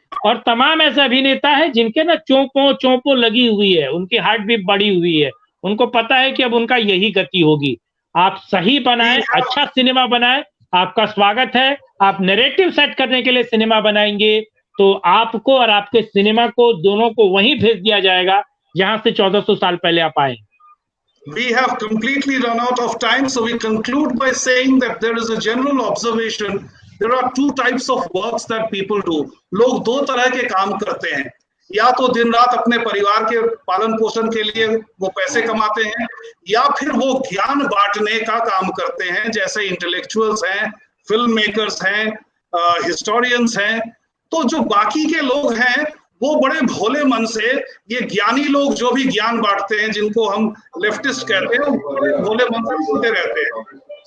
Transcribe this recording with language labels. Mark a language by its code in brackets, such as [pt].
[hi] और तमाम ऐसे अभिनेता है जिनके ना चोंपों लगी हुई है, उनकी हार्ट भी बढ़ी हुई है, उनको पता है कि अब उनका यही गति होगी। आप सही बनाएं, अच्छा सिनेमा बनाएं, आपका स्वागत है। आप नैरेटिव सेट करने के लिए सिनेमा बनाएंगे तो आपको और आपके सिनेमा को दोनों को वहीं भेज दिया जाएगा जहां से 1400 साल पहले आप आए। [en] We have completely run out of time, so we conclude by saying that there is a general observation. There are two types of works that people do. [hi] लोग दो तरह के काम करते हैं, या तो दिन रात अपने परिवार के पालन पोषण के लिए वो पैसे कमाते हैं, या फिर वो ज्ञान बांटने का काम करते हैं, जैसे इंटेलेक्चुअल्स हैं, फिल्म मेकर्स हैं, हिस्टोरियंस हैं। तो जो बाकी के लोग हैं वो बड़े भोले मन से, ये ज्ञानी लोग जो भी ज्ञान बांटते हैं, जिनको हम लेफ्टिस्ट कहते हैं, वो बड़े भोले मन से सुनते रहते हैं।